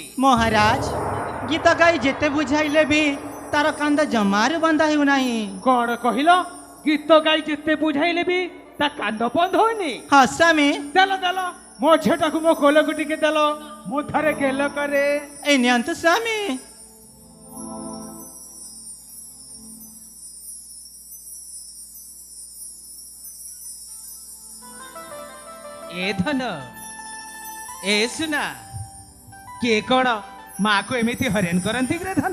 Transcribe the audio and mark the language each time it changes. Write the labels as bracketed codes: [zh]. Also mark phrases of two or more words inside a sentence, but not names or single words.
[or] ମହାରାଜ ଗୀତ ଗାଇ ଯେତେ ବୁଝାଇଲେ ବି ତାର କାନ୍ଦ ଜମାରୁ ବନ୍ଦ ହେଉନାହିଁ କଣ କହିଲ? ଗୀତ ଗାଇ ଯେତେ ବୁଝାଇଲେ ବି ତା କାନ୍ଦ ବନ୍ଦ ହଉନି। ହଁ ସ୍ୱାମୀ ଦେଲ ଦେଲ ମୋ ଝିଅଟାକୁ ମୋ କୋଲକୁ ଟିକେ ଦେଲ ମୁଁ ଥରେ ଗେଲ କରେ। ଏଇ ନିଅନ୍ତୁ ସ୍ୱାମୀ ଏ ଧନ ଏ ସୁନା କିଏ କଣ ମାକୁ ଏମିତି ହଇରାଣ କରନ୍ତି ରେ ଧନ?